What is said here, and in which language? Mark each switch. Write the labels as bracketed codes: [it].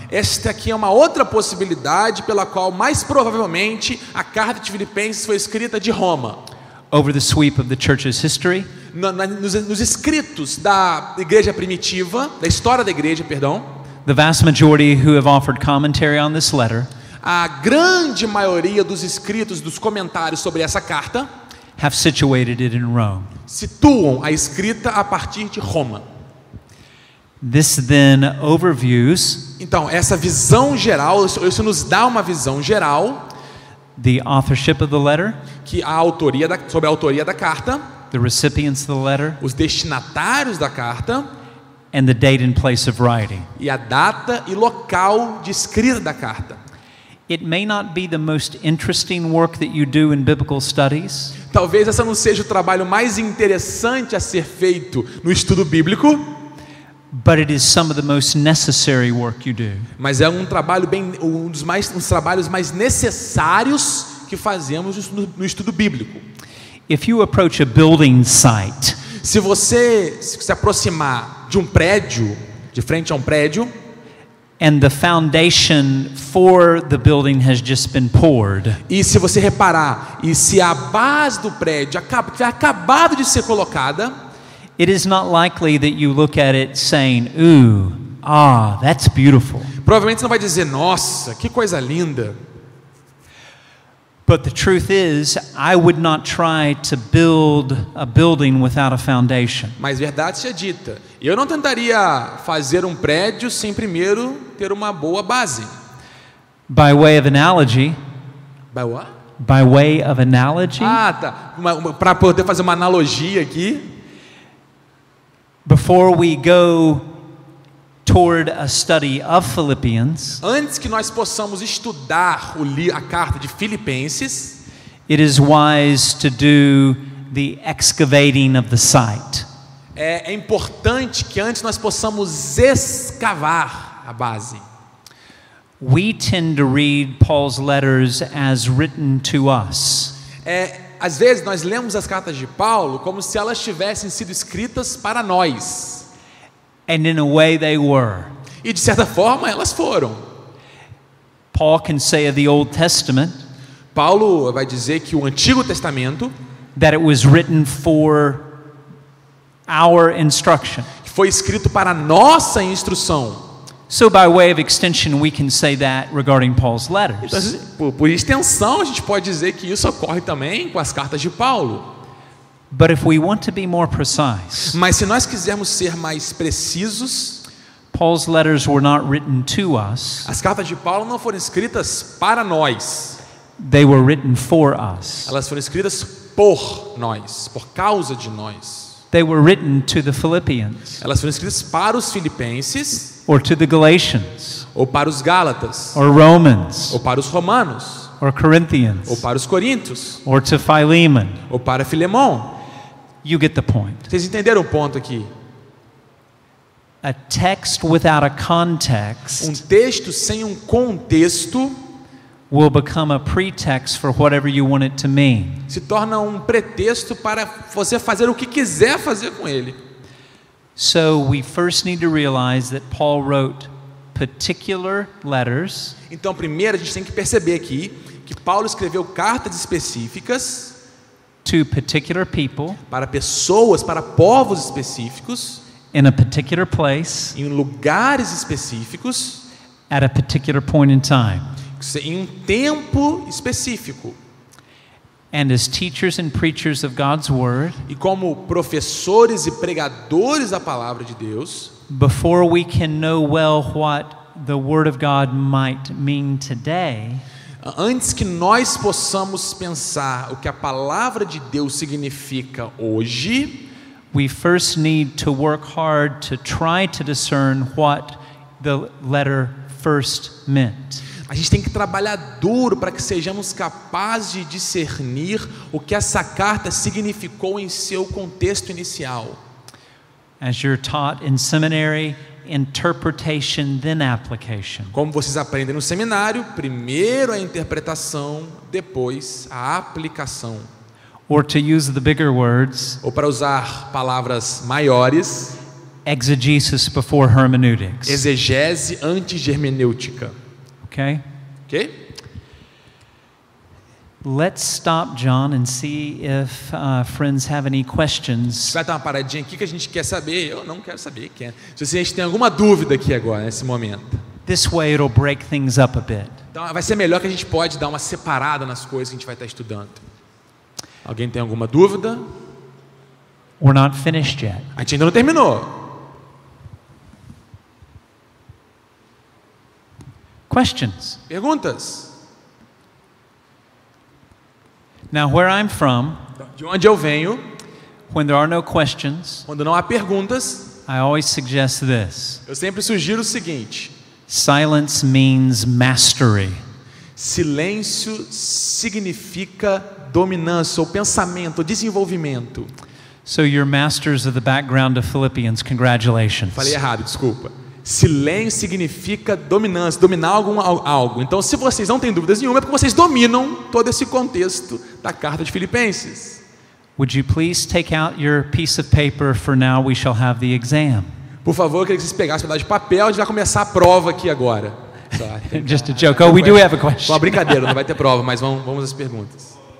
[pt] esta aqui é uma outra possibilidade pela qual, mais provavelmente, a carta de Filipenses foi escrita de Roma. [en] Over the sweep of the church's history, [pt] Nos escritos da igreja primitiva, da história da igreja, perdão, [en] the vast majority who have offered commentary on this letter [pt] a grande maioria dos escritos, dos comentários sobre essa carta, [en] have situated it in Rome. [pt] situam a escrita a partir de Roma. [en] This then overviews [pt] Então, essa visão geral, isso nos dá uma visão geral, [en] the authorship of the letter, [pt] que sobre a autoria da carta, [en] the recipients of the letter, [pt] os destinatários da carta [en] and the date and place of writing. [pt] e a data e local de escrita da carta. [en] It may not be the most interesting work that you do in biblical studies, [pt] Talvez essa não seja o trabalho mais interessante a ser feito no estudo bíblico, [en] but it is some of the most necessary work you do. [pt] mas é um trabalho um dos trabalhos mais necessários que fazemos no estudo bíblico. [en] If you approach a building site [pt] Se você se aproximar de um prédio, de frente a um prédio, [en] and the foundation for the building has just been poured, [pt] e se você reparar, e se a base do prédio tiver acabado de ser colocada, [en] it is not likely that you look at it saying, "Ooh, that's beautiful." [pt] provavelmente você não vai dizer, nossa, que coisa linda. [en] But the truth is, I would not try to build a building without a foundation. [pt] Mas verdade seja dita, eu não tentaria fazer um prédio sem primeiro ter uma boa base. [en] By way of analogy, By what? by way of analogy, [pt] Tá. Para poder fazer uma analogia aqui, [en] before we go toward a study of Philippians, [pt] antes que nós possamos estudar a carta de Filipenses, [en] it is wise to do the excavating of the site. [pt] é importante que antes nós possamos escavar a base. [en] We tend to read Paul's letters as written to us. [pt] Às vezes nós lemos as cartas de Paulo como se elas tivessem sido escritas para nós. [en] And in a way they were. [pt] E de certa forma elas foram. [en] Paul can say of the Old Testament [pt] Paulo vai dizer que o Antigo Testamento [en] that it was written for our instruction. [pt] foi escrito para nossa instrução. [en] So by way of extension we can say that regarding Paul's letters. [pt] Então, por extensão a gente pode dizer que isso ocorre também com as cartas de Paulo. [en] But if we want to be more precise, [pt] Mas se nós quisermos ser mais precisos, [en] Paul's letters were not written to us. [pt] as cartas de Paulo não foram escritas para nós. [en] They were written for us. [pt] Elas foram escritas por nós, por causa de nós. [en] They were written to the Philippians [pt] Elas foram escritas para os filipenses, [en] or to the Galatians [pt] ou para os gálatas, [en] or Romans [pt] ou para os romanos, [en] or Corinthians [pt] ou para os coríntios, [en] or to Philemon. [pt] ou para Filemão. [en] You get the point. [pt] Vocês entenderam o ponto aqui? [en] A text without a context [pt] Um texto sem um contexto [en] will become a pretext for whatever you want it to mean. [pt] se torna um pretexto para você fazer o que quiser fazer com ele. [en] So we first need to realize that Paul wrote particular letters [pt] Então, primeiro a gente tem que perceber aqui que Paulo escreveu cartas específicas [en] to particular people [pt] para pessoas, para povos específicos, [en] in a particular place [pt] em lugares específicos, [en] at a particular point in time. [pt] em um tempo específico. [en] And as teachers and preachers of God's word, [pt] E como professores e pregadores da palavra de Deus, [en] before we can know well what the Word of God might mean today, [pt] antes que nós possamos pensar o que a palavra de Deus significa hoje, [en] we first need to work hard to try to discern what the letter first meant. [pt] a gente tem que trabalhar duro para que sejamos capazes de discernir o que essa carta significou em seu contexto inicial. [en] As you're taught in seminary, interpretation, then application. [pt] Como vocês aprendem no seminário, primeiro a interpretação, depois a aplicação. [en] Or to use the bigger words, [pt] Ou para usar palavras maiores, [en] exegesis before hermeneutics. [pt] exegese antes de hermenêutica. [en] Okay? [pt] Ok? [en] Let's stop, John, and see if friends have any questions. [pt] Vai dar uma paradinha aqui que a gente quer saber. Eu não quero saber. Se a gente tem alguma dúvida aqui agora, nesse momento. [en] This way it'll break things up a bit. [pt] Então vai ser melhor que a gente pode dar uma separada nas coisas que a gente vai estar estudando. Alguém tem alguma dúvida? [en] We're not finished yet. [pt] A gente ainda não terminou. [en] Questions? [pt] Perguntas? [en] Now, where I'm from, [pt] De onde eu venho, [en] when there are no questions, [pt] quando não há perguntas, [en] I always suggest this. [pt] eu sempre sugiro o seguinte: [en] Silence means mastery. [pt] silêncio significa dominância, ou pensamento, ou desenvolvimento. [en] So you're masters of the background of Philippians. Congratulations. [pt] Falei errado, desculpa. Silêncio significa dominância, dominar algo. Então, se vocês não têm dúvidas nenhuma, é porque vocês dominam todo esse contexto da carta de Filipenses. [en] Would you please take out your piece of paper for now? We shall have the exam. [pt] Por favor, eu queria que vocês pegassem um pedaço de papel, a gente vai começar a prova aqui agora. [en] Just a joke. Oh, we do have a question. [pt] Uma brincadeira, não vai ter prova, mas vamos às perguntas.